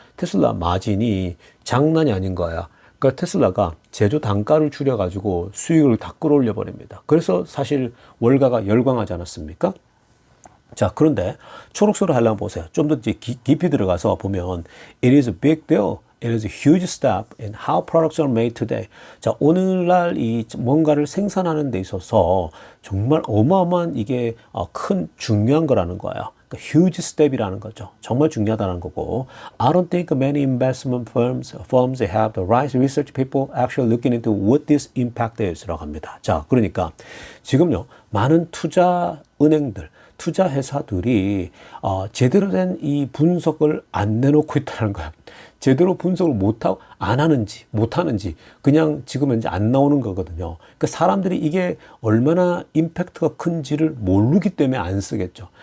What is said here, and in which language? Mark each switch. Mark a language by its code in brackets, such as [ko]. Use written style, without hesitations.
[ko] 테슬라 마진이 장난이 아닌 거야. 그러니까 테슬라가 제조 단가를 줄여가지고 수익을 다 끌어올려 버립니다. 그래서 사실 월가가 열광하지 않았습니까? 자, 그런데 초록색으로 하려면 보세요. 좀 더 깊이 들어가서 보면 [en] it is a big deal. It is a huge step in how products are made today. [ko] 자, 오늘날 이 뭔가를 생산하는 데 있어서 정말 어마어마한 이게 큰 중요한 거라는 거예요. [en] huge step [ko] 이라는 거죠. 정말 중요하다는 거고. [en] I don't think many investment firms have the right research people actually looking into what this impact is. [ko] 라고 합니다. 자, 그러니까 지금요 많은 투자 은행들, 투자 회사들이 제대로 된 이 분석을 안 내놓고 있다는 거야. 제대로 분석을 안 하는지, 못 하는지, 그냥 지금 현재 안 나오는 거거든요. 그러니까 사람들이 이게 얼마나 임팩트가 큰지를 모르기 때문에 안 쓰겠죠.